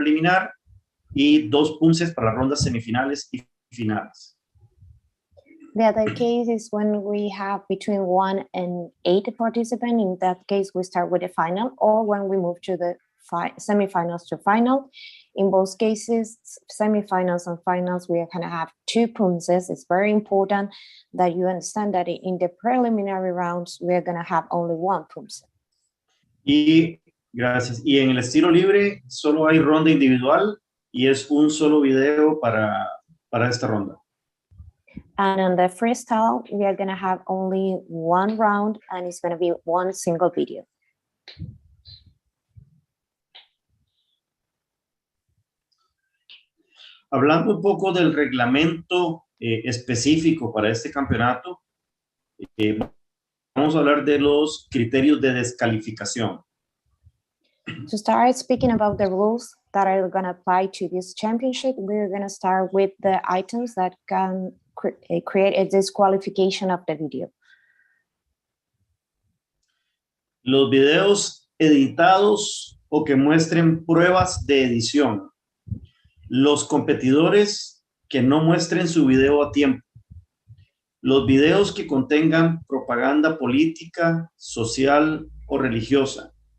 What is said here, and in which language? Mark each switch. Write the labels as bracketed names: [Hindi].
[Spanish] preliminar y 2 Poomsaes para las rondas semifinales y finales. [English] The other case is when we have between 1 and 8 participants. In that case, we start with the final, or when we move to the semifinals to final. In both cases, semifinals and finals, we are going to have 2 Poomsaes. It's very important that you understand that in the preliminary rounds, we are going to have only 1 Poomsae. [Spanish] Y gracias. Y en el estilo libre solo hay ronda individual y es un solo video para esta ronda. [English] And on the freestyle, we are going to have only 1 round, and it's going to be 1 single video. [Spanish] Hablando un poco del reglamento específico para este campeonato, vamos a hablar de los criterios de descalificación. [English] To start speaking about the rules that are going to apply to this championship, we're going to start with the items that can create a disqualification of the video. [Spanish] Los videos editados o que muestren pruebas de edición. Los competidores que no muestren su video a tiempo. Los videos que contengan propaganda política, social o religiosa.